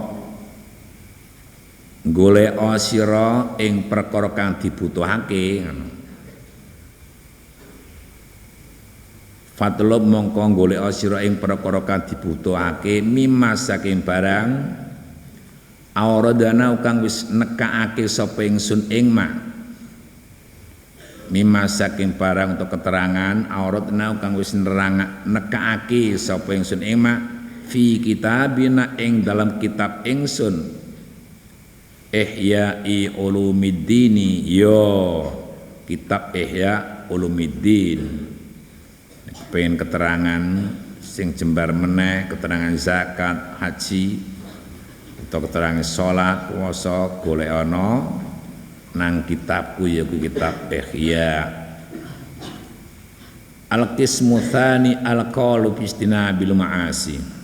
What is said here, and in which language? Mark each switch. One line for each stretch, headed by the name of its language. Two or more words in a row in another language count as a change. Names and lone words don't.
Javanese: golek sira ing perkara kang dibutuhake fadlub mongko golek sira ing perkara kang dibutuhake mimma saking barang auradana kang wis nekake sapa ingsun ing ma mimma saking barang untuk keterangan auratna kang wis nekake sapa ingsun ing ma
Arabic: في كتابنا
Javanese: ing dalam kitab ingsun Ihya'i Ulumiddini yo kitab Ihya Ulumiddin pengen keterangan sing jembar meneh keterangan zakat haji atau keterangan salat puasa golek ana nang kitabku yaiku kitab Ihya
Arabic: القسم الثاني القول باستنابة المعاصي